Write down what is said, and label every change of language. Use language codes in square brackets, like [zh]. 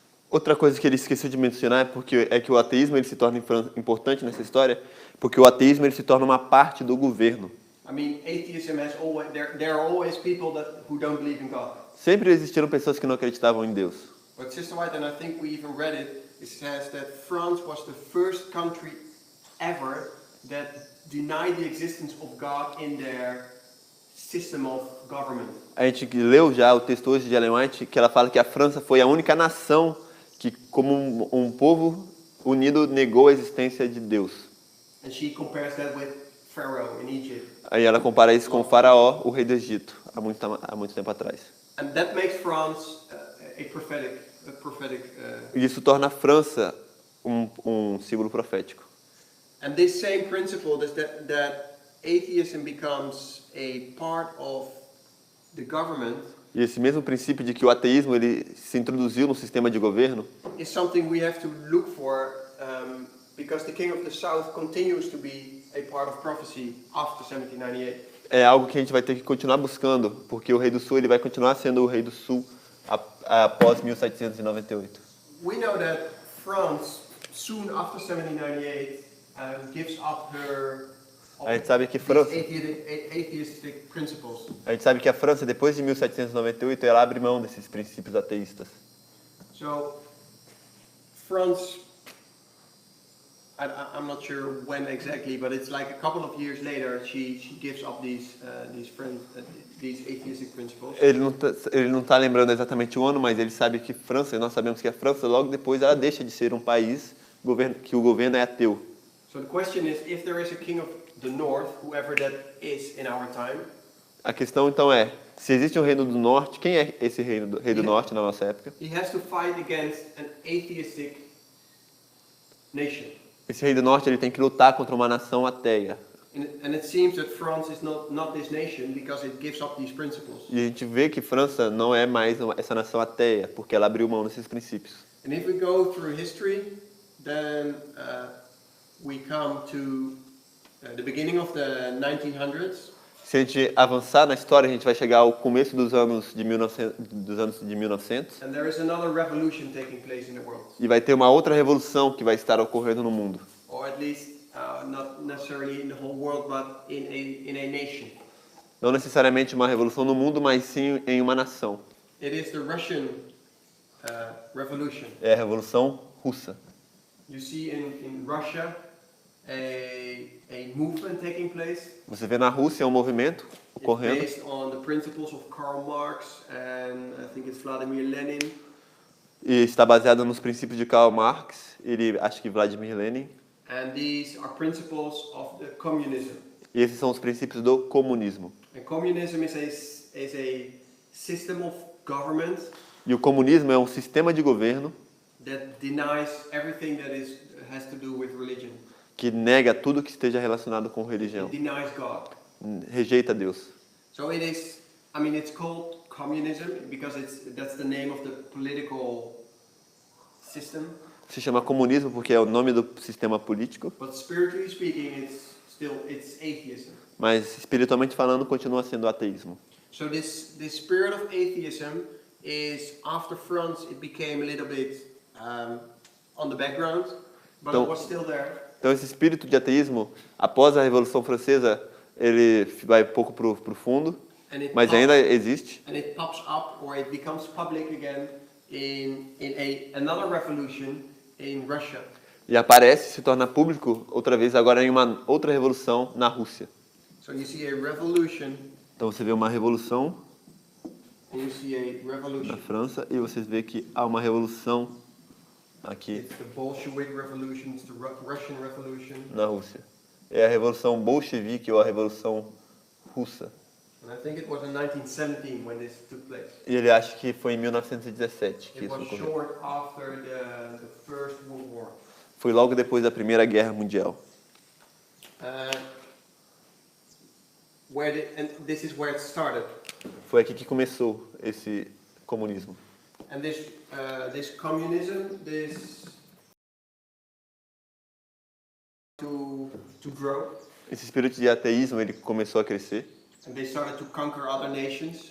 [pt] Outra coisa que ele esqueceu de mencionar é que o ateísmo ele se torna importante nessa história, porque o ateísmo ele se torna uma parte do governo. [en] I mean, atheism has always there are always people who don't believe in God. [pt] Sempre existiram pessoas que não acreditavam em Deus. [en] But Sister White, and I think we even read it, it says that France was the first country ever that denied the existence of God in their system of government. [pt] A gente leu já o texto hoje de Ellen White que ela fala que a França foi a única nação que, como um povo unido, negou a existência de Deus. [en] And she compares that with Pharaoh in Egypt. [pt] Aí ela compara isso com o faraó, o rei do Egito, há muito tempo atrás. [en] And that makes France a prophetic. [pt] E isso torna a França um símbolo profético. [en] And this same principle that atheism becomes a part of the government [pt] E esse mesmo princípio de que o ateísmo ele se introduziu no sistema de governo [en] is something we have to look for because the king of the south continues to be a part of prophecy after 1798. [pt] é algo que a gente vai ter que continuar buscando, porque o rei do sul ele vai continuar sendo o rei do sul após 1798. [en] We know that France, soon after 1798, gives up her [pt] A gente sabe que [en] atheistic principles. [pt] A gente sabe que a França, depois de 1798, ela abre mão desses princípios ateístas. [en] So, France, I'm not sure when exactly, but it's like a couple of years later, she gives up these atheistic principles. [pt] Ele não tá lembrando exatamente o ano, mas ele sabe que França, nós sabemos que a França, logo depois, ela deixa de ser um país que o governo é ateu. [en] So the question is, if there is a king of the north, whoever that is in our time, [pt] A questão então é, Se existe um reino do norte, quem é esse rei do norte na nossa época? [en] He has to fight against an atheistic nation. [pt] Esse rei do norte ele tem que lutar contra uma nação ateia. [en] And it seems that France is not this nation because it gives up these principles. [pt] E a gente vê que França não é mais essa nação ateia, porque ela abriu mão desses princípios. [en] And if we go through history, then we come to the beginning of the 1900s. [pt] Se a gente avançar na história, a gente vai chegar ao começo dos anos de 1900 [en] And there is another revolution taking place in the world. [pt] e vai ter uma outra revolução que vai estar ocorrendo no mundo. [en] Or at least not necessarily in the whole world, but in a nation. [pt] Não necessariamente uma revolução no mundo, mas sim em uma nação. [en] It is the Russian revolution. [pt] É a Revolução Russa. [en] You see in Russia a movement taking place. [pt] Você vê na Rússia um movimento [en] It's [pt] ocorrendo [en] based on the principles of Karl Marx and I think it's Vladimir Lenin. [pt] e está baseado nos princípios de Karl Marx, acho que Vladimir Lenin. [en] And these are principles of the communism. [pt] E esses são os princípios do comunismo. [en] And communism is a system of government [pt] E o comunismo é um sistema de governo [en] that denies everything that has to do with religion. [pt] que nega tudo que esteja relacionado com religião. [en] It denies God. [pt] Rejeita Deus. [en] So it is, I mean, it's called communism because that's the name of the political system. [pt] Se chama comunismo porque é o nome do sistema político, [en] But spiritually speaking, it's atheism. [pt] mas espiritualmente falando continua sendo ateísmo. [en] So this spirit of atheism is after France, it became a little bit on the background, but [pt] Então- [en] it was still there. [pt] Então esse espírito de ateísmo, após a Revolução Francesa, ele vai um pouco pro fundo, [en] And it [pt] mas ainda existe. [en] and it pops up or it becomes public again in another revolution in Russia. [pt] E aparece, se torna público outra vez agora em uma outra revolução na Rússia. [en] So you see a revolution, [pt] Então você vê uma revolução [en] and you see a [pt] na [en] revolution. [pt] França e você vê que há uma revolução aqui [en] It's the Bolshevik revolution, it's the Russian revolution, [pt] na Rússia. É a revolução bolchevique ou a revolução russa. [en] and I think it was in 1917 when this took place. [pt] E ele acha que foi em 1917 que [en] It [pt] isso [en] was [pt] ocorreu. [en] short after the First World War. [pt] Foi logo depois da Primeira Guerra Mundial. [en] And this is where it started. [pt] Foi aqui que começou esse comunismo. [en] And this communism, this to grow, [pt] Esse espírito de ateísmo ele começou a crescer [en] and they started to conquer other nations.